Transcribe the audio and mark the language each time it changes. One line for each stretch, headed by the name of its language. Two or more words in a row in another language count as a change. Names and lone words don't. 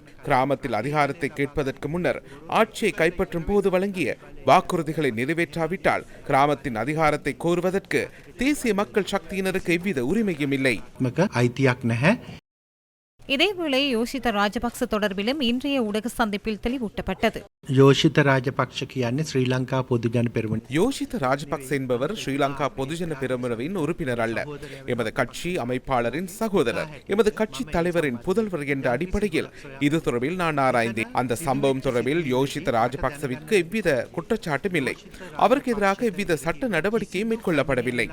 Tamil: கிராமத்தில் அதிகாரத்தை கேட்பதற்கு முன்னர் ஆட்சியை கைப்பற்றும் போது வழங்கிய வாக்குறுதிகளை நிறைவேற்றாவிட்டால் கிராமத்தின் அதிகாரத்தை கோருவதற்கு தேசிய மக்கள் சக்தியினருக்கு எவ்வித உரிமையும் இல்லை. இதேவேளை யோஷித ராஜபக்ச தொடர்பிலும் இன்றைய ஊடக சந்திப்பில் தெளிவூட்டப்பட்டது.
Sinhala: யோஷித ராஜபக்ஷ කියන්නේ ශ්‍රී ලංකා පොදුජන පෙරමුණ.
Tamil: யோஷித ராஜபக்ச என்பவர் ஸ்ரீலங்கா பொதுஜன பெரமுனவின் உறுப்பினர் அல்ல. எமது கட்சி அமைப்பாளரின் சகோதரர், எமது கட்சி தலைவரின் புதல்வர் என்ற அடிப்படையில் இது தொடர்பில் நான் ஆராய்ந்தேன். அந்த சம்பவம் தொடர்பில் யோஷித ராஜபக்சவிற்கு எவ்வித குற்றச்சாட்டும் இல்லை. அவருக்கு எதிராக எவ்வித சட்ட நடவடிக்கையும் மேற்கொள்ளப்படவில்லை.